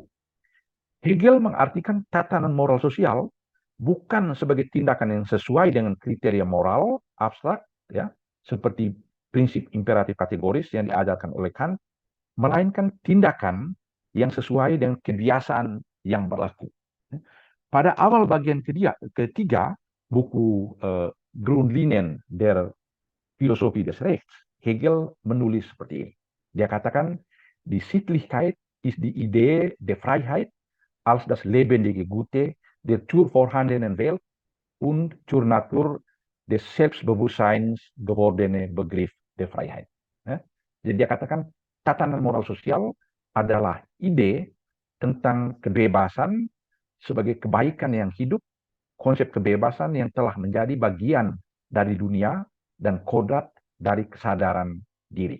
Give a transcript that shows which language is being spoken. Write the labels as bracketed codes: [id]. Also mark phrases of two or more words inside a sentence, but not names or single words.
[id] Hegel mengartikan tatanan moral sosial bukan sebagai tindakan yang sesuai dengan kriteria moral abstrak, ya, seperti prinsip imperatif kategoris yang diajarkan oleh Kant, melainkan tindakan yang sesuai dengan kebiasaan yang berlaku. Pada awal bagian ketiga buku Grundlinien der Philosophie des Rechts, Hegel menulis seperti ini. Dia katakan, [de] die Sittlichkeit ist die Idee der Freiheit als das lebendige Gute der zur vorhandenen Welt und zur Natur des Selbstbewusstseins gewordene Begriff der Freiheit. [id] Jadi dia katakan tatanan moral sosial adalah ide tentang kebebasan sebagai kebaikan yang hidup, konsep kebebasan yang telah menjadi bagian dari dunia dan kodrat dari kesadaran diri.